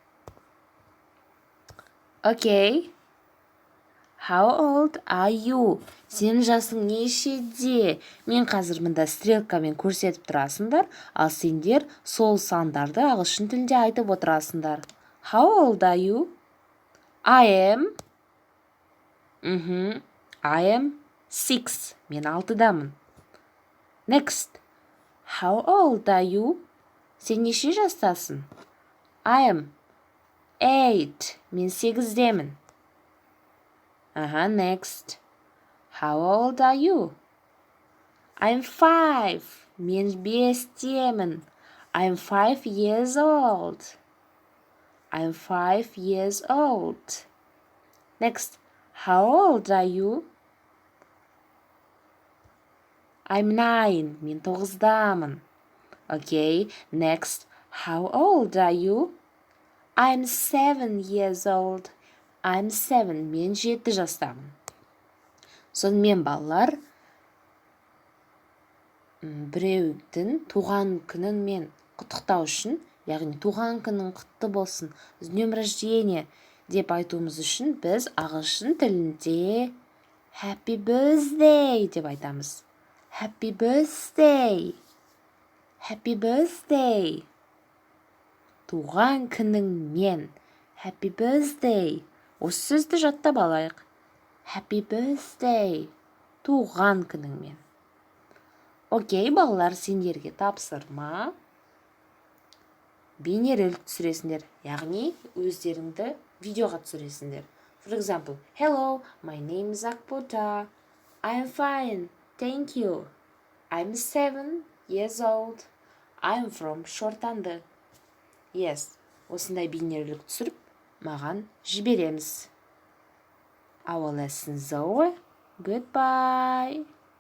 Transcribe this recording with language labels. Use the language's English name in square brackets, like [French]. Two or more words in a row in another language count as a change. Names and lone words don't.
[English] Okay. How old are you? [Kazakh] Сенің жасың нешеде? Мен қазір мында стрелкамен көрсетіп тұрасыңдар, ал сендер сол сандарды ағылшын тілінде айтып отырасыңдар. [English] How old are you? I am. I am 6. [Kazakh] Мен 6-дамын. [English] Next. How old are you? [Kazakh] Сен неше жастасың? [English] I am 8. [Kazakh] Мен 8-демін. [English] Next. How old are you? I'm 5. [Kazakh] Мен 5-демін. [English] I'm 5 years old. I'm 5 years old. Next. How old are you? I'm 9. [Kazakh] Мен 9-дамын. [English] Okay, next. How old are you? I'm 7 years old. I'm 7. [Kazakh] Мен 7 жастамын. Сонымен балалар, біреудің туған күнін мен құттықтау үшін, яғни туған күнің құтты болсын, [Russian] с днем рождения [Kazakh] деп айтуымыз үшін біз ағылшын тілінде [English] happy birthday [Kazakh] деп айтамыз. [English] Happy birthday. Happy birthday. [Kazakh] Туған күнің мен. [English] Happy birthday. [Kazakh] Осы сөзді жаттап алайық. [English] Happy birthday. [Kazakh] Туған күнің мен. Окей, балалар, сендерге тапсырма. Бейнеролик түсіресіңдер, яғни өздеріңді видеоға түсіресіңдер. [English] For example, hello, my name is Akpota. I'm fine, thank you. I'm 7 years old. I'm from Shortanda. Yes, [Kazakh] осындай бейнеролик түсіріп, маған жібереміз. [English] Our lesson's over. Goodbye.